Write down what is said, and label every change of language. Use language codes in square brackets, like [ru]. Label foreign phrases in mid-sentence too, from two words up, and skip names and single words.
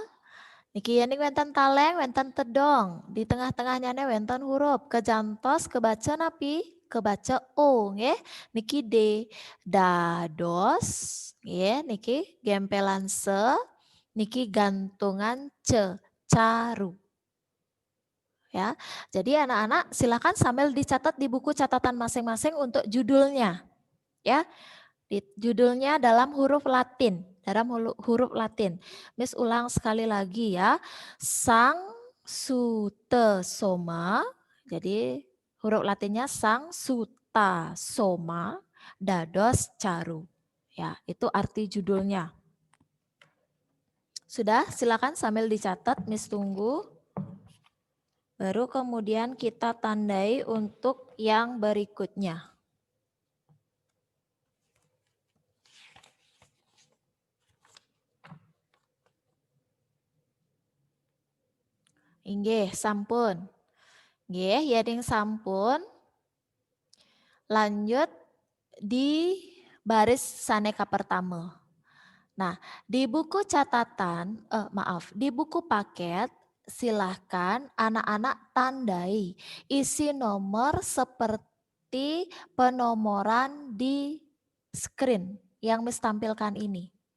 [ban] Niki yani wenten taleng, wenten tedong. Di tengah-tengahnya wenten huruf. Kejantos kebaca napi, kebaca o. Niki de. Dados. Niki gempelan se. Niki gantungan ce. Caru. [id] Ya, jadi anak-anak silakan sambil dicatat di buku catatan masing-masing untuk judulnya. Ya, judulnya dalam huruf Latin, Miss ulang sekali lagi ya. Sang sute soma. Jadi huruf Latinnya sang suta soma [ban] dados caru. [id] Ya, itu arti judulnya. Sudah, silakan sambil dicatat, Miss tunggu. Baru kemudian kita tandai untuk yang berikutnya. [ban] Inggih, sampun. Nggih, yading sampun. [id] Lanjut di baris saneka pertama. Nah, di buku catatan, di buku paket, silahkan anak-anak tandai isi nomor seperti penomoran di screen yang Miss tampilkan ini.